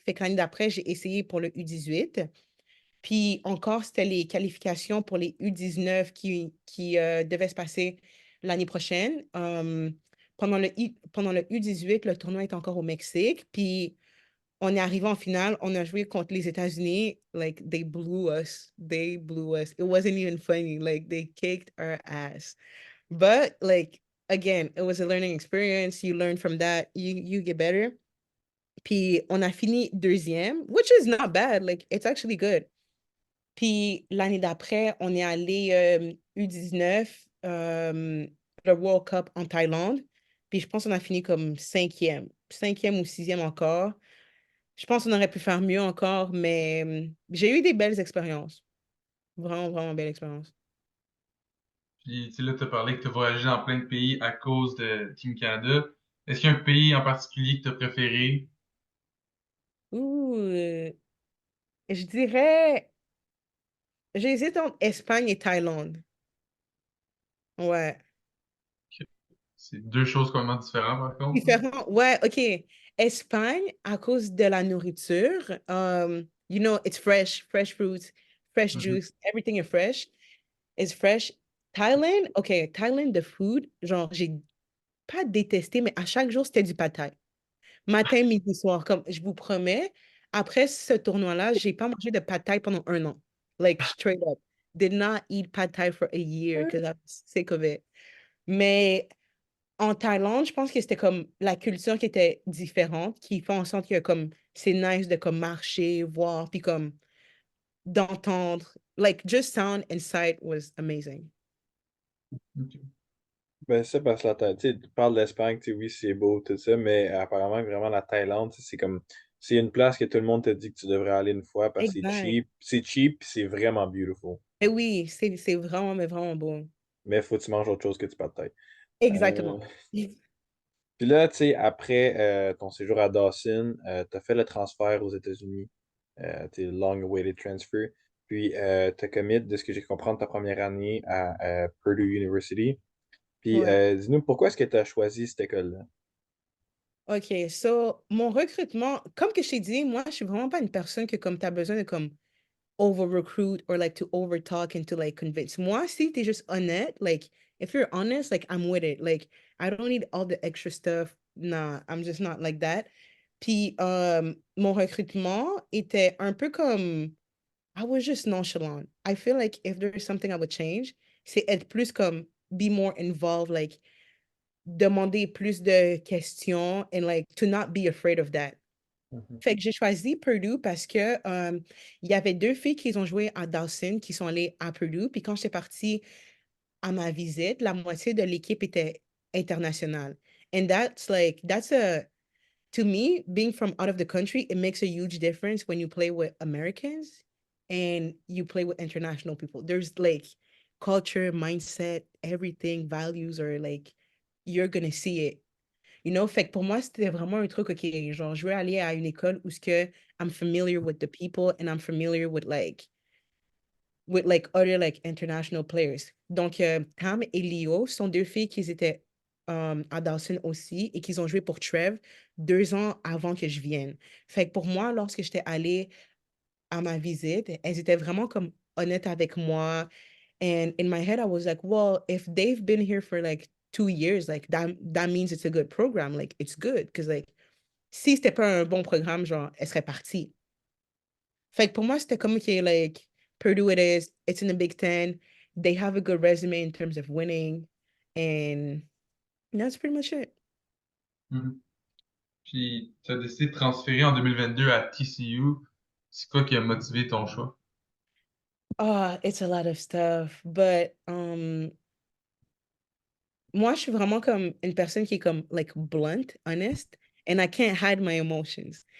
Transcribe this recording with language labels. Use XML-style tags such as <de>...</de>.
<fr>Fait que l'année d'après, j'ai essayé pour le U18. Puis encore, c'était les qualifications pour les U19 qui devaient se passer l'année prochaine. Pendant le U18, le tournoi est encore au Mexique. Puis on est arrivé en finale, on a joué contre les États-Unis.</fr> <en>Like, they blew us. They blew us. It wasn't even funny. Like, they kicked our ass. But, like, again, it was a learning experience. You learn from that. You get better.</en> <fr>Puis, on a fini deuxième,</fr> <en>which is not bad. Like, it's actually good.</en> <fr>Puis, l'année d'après, on est allé U19, le World Cup en Thaïlande. Puis, je pense qu'on a fini comme cinquième ou sixième encore. Je pense qu'on aurait pu faire mieux encore, mais j'ai eu des belles expériences. Vraiment, vraiment belles expériences. Puis, tu sais, là, tu as parlé que tu as voyagé dans plein de pays à cause de Team Canada. Est-ce qu'il y a un pays en particulier que tu as préféré? Ouh, je dirais, j'hésite entre Espagne et Thaïlande. Ouais. C'est deux choses complètement différentes, par contre. Différent. Ouais, OK. Espagne, à cause de la nourriture.</fr> <en>You know, it's fresh, fresh fruits, fresh Mhm. juice, everything is fresh. It's fresh. Thailand, OK, Thailand, the food,</en> <fr>genre, j'ai pas détesté, mais à chaque jour, c'était du pad thai. Matin, midi, soir, comme je vous promets, après ce tournoi-là, j'ai pas mangé de pad thai pendant 1 an.</fr> <en>Like, straight up. Did not eat pad thai for a year because I was sick of it.</en> <fr>Mais en Thaïlande, je pense que c'était comme la culture qui était différente, qui fait en sorte que comme c'est nice de comme marcher, voir, puis comme d'entendre.</fr> <en>Like, just sound and sight was amazing.</en> <fr>Ok. Ben, ça, parce que tu parles d'Espagne, tu sais, oui, c'est beau, tout ça, mais apparemment, vraiment, la Thaïlande, tu sais, c'est comme, c'est une place que tout le monde te dit que tu devrais aller une fois parce que Exact. c'est cheap, puis c'est vraiment beautiful. Et oui, c'est vraiment, mais vraiment bon. Mais faut que tu manges autre chose que du pad thai. Euh, Exactement. Puis là, tu sais, après ton séjour à Dawson, tu as fait le transfert aux États-Unis, tes</fr> <en>long-awaited transfer.</en> <fr>Puis, tu as commit, de ce que j'ai compris, ta première année à Purdue University. Puis, Ouais. dis-nous, pourquoi est-ce que tu as choisi cette école-là? OK, so, mon recrutement, comme que je t'ai dit, moi, je suis vraiment pas une personne que comme tu as besoin de comme</fr> <en>over-recruit or like to over-talk and to like convince.</en> <fr>Moi, si t'es juste honnête,</fr> <en>like, if you're honest, like, I'm with it. Like, I don't need all the extra stuff. Nah, I'm just not like that.</en> <fr>Puis, mon recrutement était un peu comme,</fr> <en>I was just nonchalant. I feel like if there is something I would change,</en> <fr>c'est être plus comme,</fr> <en>be more involved, like,</en> <fr>demander plus de questions</fr> <en>and like, to not be afraid of that. Mhm.</en> <fr>Fait que j'ai choisi Purdue parce que il y avait deux filles qui ont joué à Dawson qui sont allées à Purdue. Puis quand j'étais partie à ma visite, la moitié de l'équipe était internationale.</fr> <en>And that's like, that's a, to me, being from out of the country, it makes a huge difference when you play with Americans and you play with international people. There's like culture, mindset, everything, values are like, you're gonna see it.</en> <fr>You know, fait que pour moi, c'était vraiment un truc, OK, genre, je veux aller à une école où ce que</fr> <en>I'm familiar with the people and I'm familiar with like other like international players.</en> <fr>Donc, Tam et Leo sont deux filles qui étaient à Dawson aussi et qui ont joué pour Trev 2 ans avant que je vienne. Fait que pour moi, lorsque j'étais allée à ma visite, elles étaient vraiment comme honnêtes avec moi.</fr> <en>And in my head, I was like, well, if they've been here for like 2 years, like that means it's a good program. Like it's good. Because like</en> <fr>si c'était pas un bon programme, genre, elle serait partie. Fait que pour moi, c'était comme que</fr> <en>like Purdue it is, it's in the Big Ten. They have a good resume in terms of winning. And that's pretty much it. Mhm.</en> <fr>Puis, tu as décidé de transférer en 2022 à TCU. C'est quoi qui a motivé ton choix?</fr> <en>It's a lot of stuff.</en> <fr>But moi, je suis vraiment comme une personne qui est comme,</fr> <en>like, blunt, honest, and I can't hide my emotions.</en>